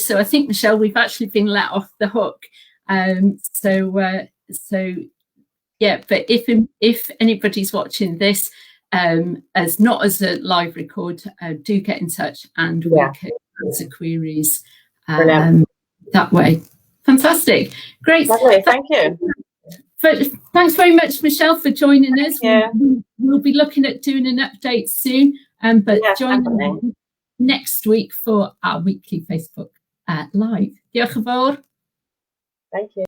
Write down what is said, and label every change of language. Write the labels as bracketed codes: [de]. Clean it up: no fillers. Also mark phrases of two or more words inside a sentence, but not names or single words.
[en] So I think, Michelle, we've actually been let off the hook. But if anybody's watching this, as not as a live record, do get in touch and we can answer queries that way. Fantastic, great. Lovely. Thank you. Thanks very much, Michelle, for joining us. We'll be looking at doing an update soon, but join us next week for our weekly Facebook Live. [cy] Diolch yn fawr. [en] Thank you.